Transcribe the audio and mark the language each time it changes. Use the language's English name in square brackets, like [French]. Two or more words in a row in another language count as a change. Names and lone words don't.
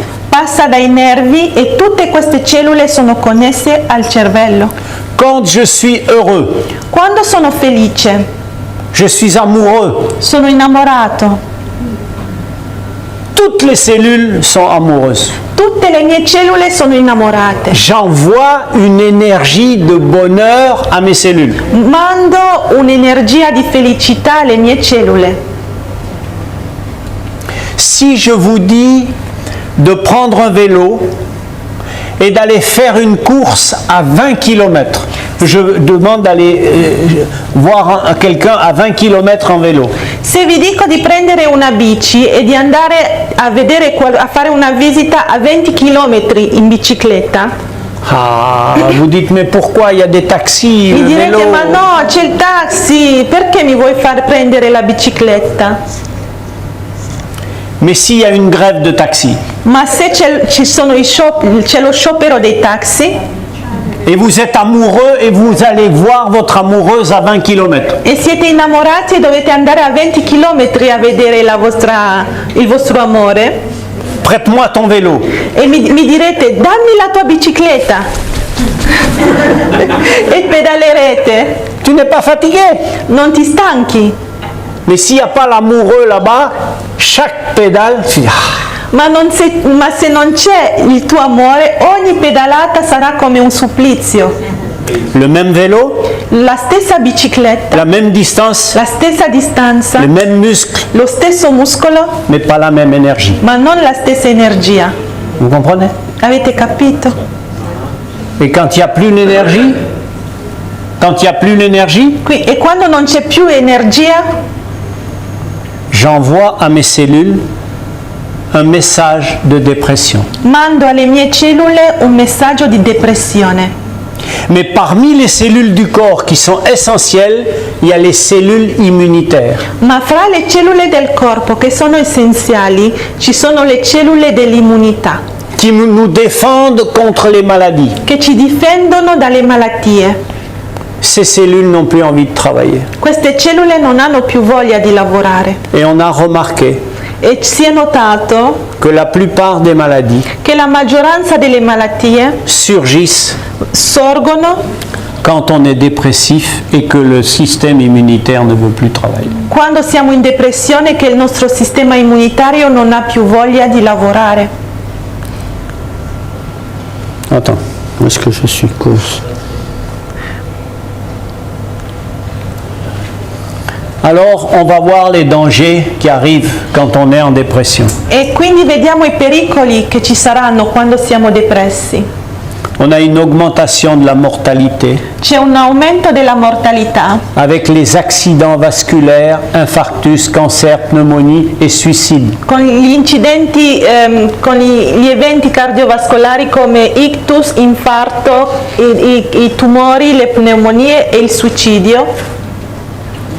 [Italian] passa dai nervi e tutte queste cellule sono connesse al cervello. [French] Quand je suis heureux, [Italian] Quando sono felice, [French] je suis amoureux, [Italian] sono innamorato, [French] toutes les cellules sont amoureuses. [Italian] tutte le mie cellule sono innamorate. [French] J'envoie une énergie de bonheur à mes cellules. [Italian] Mando un'energia di felicità alle mie cellule. [French] Si je vous dis de prendre un vélo et d'aller faire une course à 20 km, je demande d'aller voir quelqu'un à 20 km en vélo. [Italian] Se vi dico di prendere una bici e di andare a vedere a fare una visita a 20 km in bicicletta, [French] Ah, vous dites mais pourquoi il y a des taxis, [Italian] mi le direte [French] vélo. [Italian] ma no, c'è il taxi, perché mi vuoi far prendere la bicicletta? [French] Mais s'il y a une grève de taxi [Italian] Ma se c'è lo sciopero dei taxi [French] et vous êtes amoureux et vous allez voir votre amoureuse à 20 km, [Italian] e siete innamorati e dovete andare a 20 km a vedere il vostro amore, [French] prête-moi ton vélo. [Italian] e mi direte dammi la tua bicicletta e pedalerete, [French] Tu n'es pas fatigué. [Italian] non ti stanchi. [French] Mais s'il n'y a pas l'amoureux là-bas, chaque pédale, tu dis, ah, [Italian] Ma se non c'è il tuo amore, ogni pedalata sarà come un supplizio. [French] le même vélo, [Italian] La stessa bicicletta, [French] la même distance, [Italian] la stessa distanza, [French] le même muscle, [Italian] lo stesso muscolo, [French] mais pas la même énergie. [Italian] ma non la stessa energia. [French] Vous comprenez? [Italian] Avete capito? [French] Et quand il n'y a plus l'énergie, [Italian] E quando non c'è più energia, [French] j'envoie à mes cellules un message de dépression. [Italian] mando alle mie cellule un messaggio di depressione. [French] Mais parmi les cellules du corps qui sont essentielles, il y a les cellules immunitaires. [Italian] Ma fra le cellule del corpo che sono essenziali ci sono le cellule dell'immunità, [French] Qui nous défendent contre les maladies. [Italian] che ci difendono dalle malattie. [French] Ces cellules n'ont plus envie de travailler. [Italian] Queste cellule non hanno più voglia di lavorare [French] Et on a remarqué [Italian] e si è notato [French] que la plupart des maladies [Italian] che la maggioranza delle malattie [French] surgissent [Italian] sorgono [French] quand on est dépressif et que le système immunitaire ne veut plus travailler. [Italian] quando siamo in depressione, che il nostro sistema immunitario non ha più voglia di lavorare. [French] Attends, où est-ce que je suis cause? Alors, on va voir les dangers qui arrivent quand on est en dépression. [Italian] E quindi vediamo i pericoli che ci saranno quando siamo depressi. [French] On a une augmentation de la mortalité [Italian] C'è un aumento della mortalità [French] avec les accidents vasculaires, infarctus, cancer, pneumonie et suicide. [Italian] con gli incidenti, con gli eventi cardiovascolari come ictus, infarto, i tumori, le pneumonie e il suicidio.